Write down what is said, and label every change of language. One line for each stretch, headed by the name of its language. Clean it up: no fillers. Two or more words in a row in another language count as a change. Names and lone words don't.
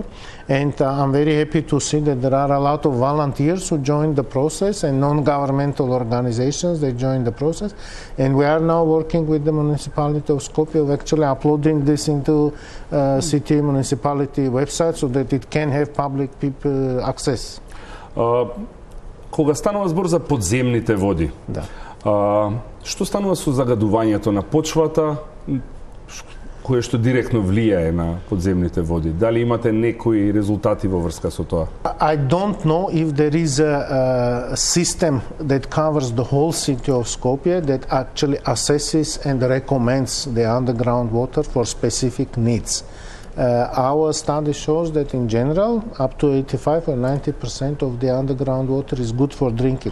English: And I'm very happy to see that there are a lot of volunteers who joined the process and non-governmental organizations that joined the process. And we are now working with the municipality of Skopje of actually uploading this into city municipality website so that it can have public people access.
Macedonian: Кога станува збор за подземните води, Да. Што станува со загадувањето на почвата, кое што директно влијае на подземните води? Дали имате некои резултати во врска со тоа?
English: I don't know if there is a system that covers the whole city of Skopje that actually assesses and recommends the underground water for specific needs. Our study shows that in general, up to 85 or 90% of the underground water is good for drinking.